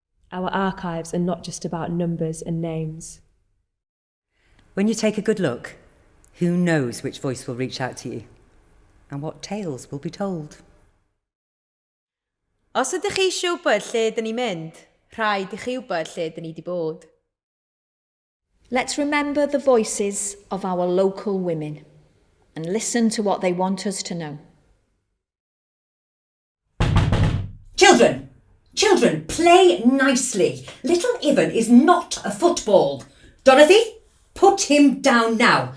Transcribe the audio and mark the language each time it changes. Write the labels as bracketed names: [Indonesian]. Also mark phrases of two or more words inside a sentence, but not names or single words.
[English] Our archives are not just about numbers and names. When you take a good look, who knows which voice will reach out to you and what tales will be told. [Welsh] Os ydych chi eisiau wybod lle dyn ni'n mynd, rhaid i chi wybod lle dyn ni wedi bod. [English] Let's remember the voices of our local women and listen to what they want us to know. Children, play nicely. Little Ivan is not a football. Dorothy, put him down now.